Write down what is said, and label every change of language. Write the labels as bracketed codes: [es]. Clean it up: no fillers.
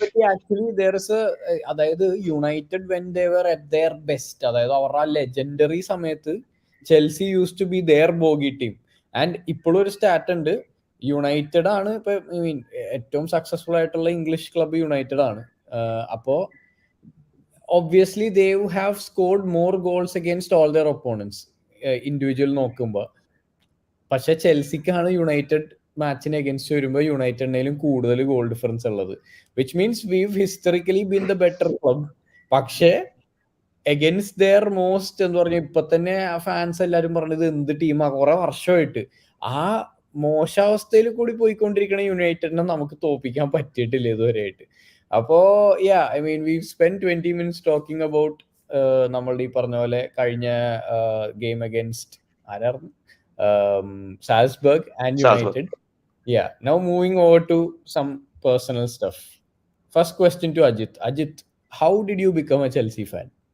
[en] actually there is a അതായത് United when they were at their best, [ml] അതായത് അവരുടെ legendary സമയത്ത് [en] Chelsea use to be their bogey team. [ml] And ഇപ്പോഴും ഒരു stat ഉണ്ട്, യുണൈറ്റഡ് ആണ് ഇപ്പൊ [en] I mean [ml] ഏറ്റവും സക്സസ്ഫുൾ ആയിട്ടുള്ള ഇംഗ്ലീഷ് ക്ലബ്ബ് യുണൈറ്റഡ് ആണ്. [en] അപ്പോ obviously they have scored more goals against all their opponents individual [ml] നോക്കുമ്പോൾ. പക്ഷെ ചെൽസിക്കാണ് യുണൈറ്റഡ് മാച്ചിന് അഗേൻസ്റ്റ് വരുമ്പോൾ യുണൈറ്റഡിനേലും കൂടുതൽ ഗോൾ ഡിഫറൻസ് ഉള്ളത്, [en] Which means we've historically been the better club. [ml] പക്ഷേ അഗേൻസ്റ്റ് ദെയർ മോസ്റ്റ് എന്ന് പറഞ്ഞാൽ ഇപ്പൊ തന്നെ ഫാൻസ് എല്ലാവരും പറഞ്ഞത് എന്ത് ടീമാ, കുറെ വർഷമായിട്ട് ആ മോശാവസ്ഥയിൽ കൂടി പോയിക്കൊണ്ടിരിക്കുന്ന യുണൈറ്റഡിനെ നമുക്ക് തോപ്പിക്കാൻ പറ്റിയിട്ടില്ല ഇതുവരെയായിട്ട്. [en] അപ്പോ I mean we spend 20 minutes talking about [ml] നമ്മളുടെ ഈ പറഞ്ഞ പോലെ കഴിഞ്ഞ ഗെയിം അഗേൻസ്റ്റ് ആരായിരുന്നു, [en] Salzburg and United. Yeah, now moving over to some personal stuff. First question to Ajit. Ajit, how did you become a Chelsea fan?